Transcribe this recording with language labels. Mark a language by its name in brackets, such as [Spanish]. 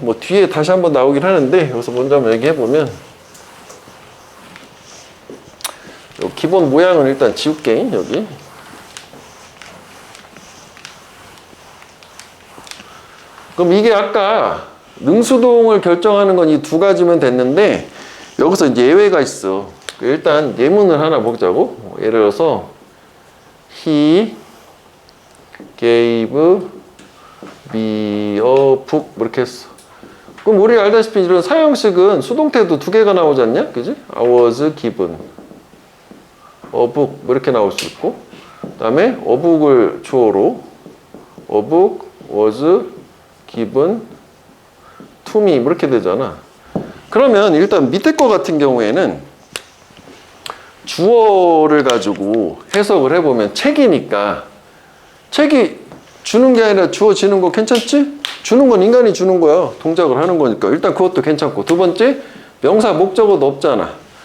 [Korean] 뭐 뒤에 다시 한번 나오긴 하는데 여기서 먼저 한번 얘기해보면, 기본 모양은 일단 지울게, 여기. 그럼 이게 아까 능수동을 결정하는 건 이 두 가지면 됐는데, 여기서 이제 예외가 있어. 일단 예문을 하나 보자고. 예를 들어서 [English] He gave me a book [Korean] 이렇게 했어. 그럼 우리 알다시피 이런 사형식은 수동태도 두 개가 나오지 않냐? 그지? [English] I was given a book [Korean] 이렇게 나올 수 있고, 그 다음에 [English] a book을 주어로 a book was given to me [Korean] 이렇게 되잖아. 그러면 일단 밑에 거 같은 경우에는 주어를 가지고 해석을 해보면 책이니까, 책이 주는 게 아니라 주어지는 거 괜찮지? 주는 건 인간이 주는 거야. 동작을 하는 거니까 일단 그것도 괜찮고, 두 번째 명사 목적어도 없잖아.